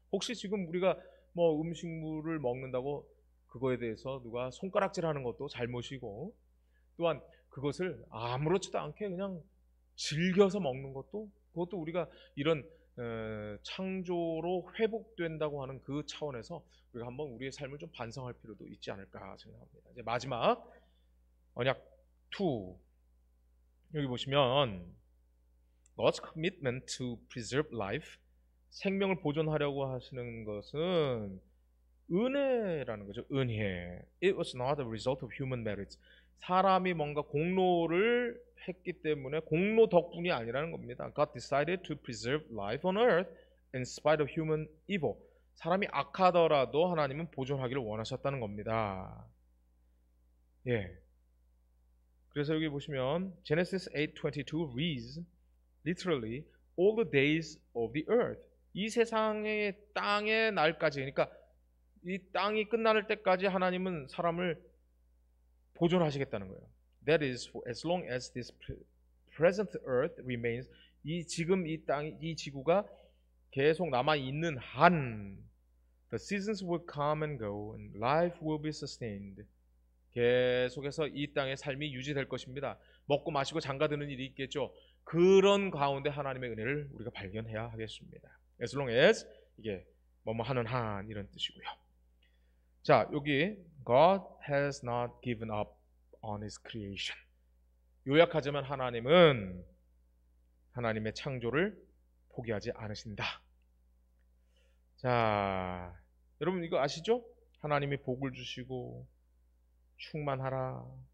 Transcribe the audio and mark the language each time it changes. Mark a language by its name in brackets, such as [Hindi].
[Korean] 혹시 지금 우리가 뭐 음식물을 먹는다고 그거에 대해서 누가 손가락질하는 것도 잘못이고, 또한 그것을 아무렇지도 않게 그냥 즐겨서 먹는 것도, 그것도 우리가 이런 창조로 회복된다고 하는 그 차원에서 우리가 한번 우리의 삶을 좀 반성할 필요도 있지 않을까 생각합니다. 이제 마지막 언약 2, 여기 보시면 [English] God's commitment to preserve life, [Korean] 생명을 보존하려고 하시는 것은 은혜라는 거죠. 은혜. [English] It was not a result of human merit. [Korean] 사람이 뭔가 공로를 했기 때문에 공로 덕분이 아니라는 겁니다. [English] God decided to preserve life on earth in spite of human evil. [Korean] 사람이 악하더라도 하나님은 보존하기를 원하셨다는 겁니다. 예. 그래서 여기 보시면 [English] Genesis 8:22 reads literally all the days of the earth. [Korean] 이 세상의 땅의 날까지, 그러니까 이 땅이 끝날 때까지 하나님은 사람을 보존하시겠다는 거예요. [English] That is for as long as this present earth remains. [Korean] 지금 이 땅, 이 지구가 계속 남아 있는 한, [English] the seasons will come and go, and life will be sustained. [Korean] 계속해서 이 땅의 삶이 유지될 것입니다. 먹고 마시고 장가드는 일이 있겠죠. 그런 가운데 하나님의 은혜를 우리가 발견해야 하겠습니다. [English] As long as, [Korean] 이게 뭐뭐 하는 한, 이런 뜻이고요. 자, 여기 [English] God has not given up on His creation. [Korean] 요약하자면 하나님은 하나님의 창조를 포기하지 않으신다. 자, 여러분 이거 아시죠? 하나님이 복을 주시고 충만하라.